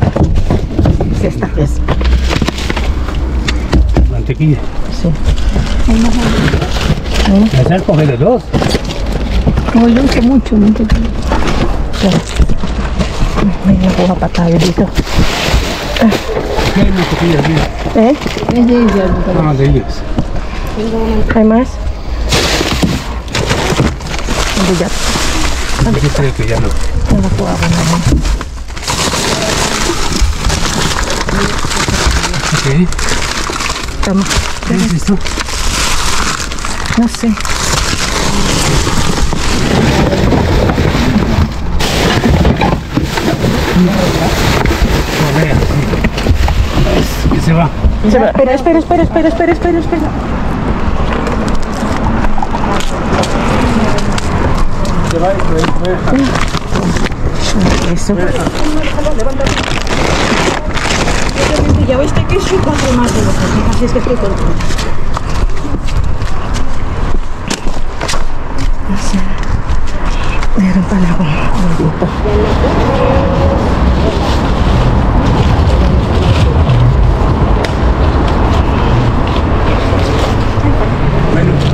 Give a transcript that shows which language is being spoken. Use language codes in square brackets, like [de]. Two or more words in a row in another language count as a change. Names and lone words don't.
[es] Sí, esta es. Mantequilla. Sí. ¿Me sabes coger los dos? No, yo uso mucho. [tl] So, may nakuha pa tayo dito. [es] ¿Qué hay mantequilla aquí? Eh? Ah, de ellos. Hay más? [tl] Ang bigat. [es] Aquí creo que ya no. [tl] Nakuha ko naman. Ok. Tama. [es] ¿Qué es esto? No sé. Correa, sí. Y se va. Espera, espera. Se va y se va. Eso. Ya viste que soy 4 más de los que así es que estoy contento. [tl] Meron pala akong dito. [es] Bueno.